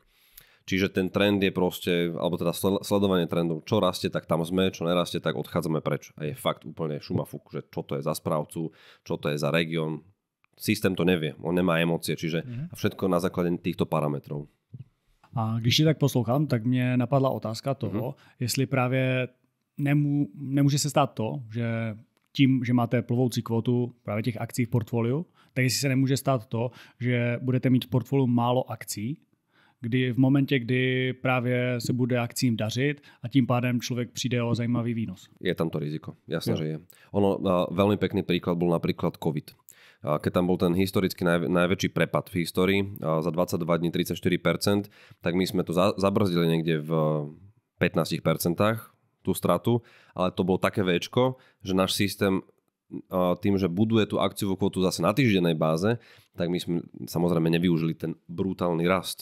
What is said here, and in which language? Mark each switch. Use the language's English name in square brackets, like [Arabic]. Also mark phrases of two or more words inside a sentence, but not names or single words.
[Slovak] Čiže ten trend je proste, alebo teda sledovanie trendov, čo rastie, tak tam sme, čo nerastie, tak odchádzame preč. A je fakt úplne šumafuk, že čo to je za správcu, čo to je za región. Systém to nevie, on nemá emócie, čiže všetko na základe týchto parametrov. [Czech] A když tě tak poslouchám, tak mě napadla otázka toho, jestli právě nemůže se stát to, že tím, že máte plovoucí kvotu právě těch akcí v portfoliu, tak jestli se nemůže stát to, že budete mít v portfoliu málo akcí, kdy v momentě, kdy právě se bude akcím dařit a tím pádem člověk přijde o zajímavý výnos. [Slovak] Je tam to riziko, jasné, že je. Ono, veľmi pekný príklad bol napríklad COVID. Keď tam bol ten historicky najväčší prepad v histórii, za 22 dní 34%, tak my sme to zabrzdili niekde v 15%, tú stratu, ale to bolo také véčko, že náš systém tým, že buduje tú akciovú kvotu zase na týždennej báze, tak my sme samozrejme nevyužili ten brutálny rast.